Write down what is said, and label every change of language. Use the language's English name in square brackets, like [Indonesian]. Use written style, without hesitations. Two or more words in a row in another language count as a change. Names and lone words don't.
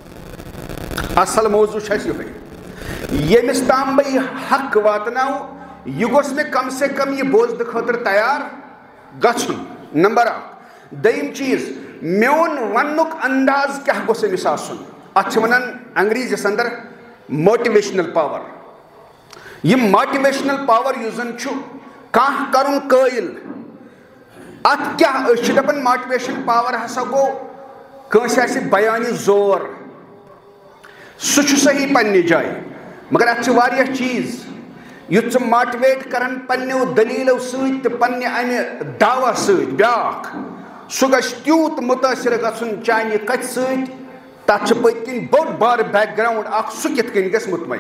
[Kashmiri] اصل موضوع چھُ اسہِ یِہوے ییٚمِس تام بہٕ یہِ حق واتناوٕ یہِ گوٚژھ مےٚ کم سے کم یہِ بوزنہٕ خٲطرٕ تیار گژھُن نمبر اکھ دیم چیز میون ونک انداز کیا گوس أمس آسن اتھ ونان انگریزیس اندر [English] motivational power. [Kashmiri] یہ [English] motivational power [Kashmiri] یُس زن چھُ کانٛہہ کرُن قٲیل ات کیا أسۍ چھِ دپان [English] motivation power [Kashmiri] ہسا گو کٲنٛسہِ آسہِ بیانہِ زور سُہ چھُ صحیح پننہِ جایہِ مگر اتھ چھِ واریاہ چیٖز یُتھ ژٕ ماٹِویٹ کران پننیو دلیٖلو سۭتۍ تہٕ پننہِ امہِ دعوا سۭتۍ بیٛاکھ سُہ گژھِ تیوٗت مُتٲثر گژھُن چانہِ کتھِ سۭتۍ تتھ چھُ پٔتۍ کِنۍ بوٚڑ بارٕ بیک گراوُنڈ اکھ سُہ کِتھ کٔنۍ گژھِ مطمعین.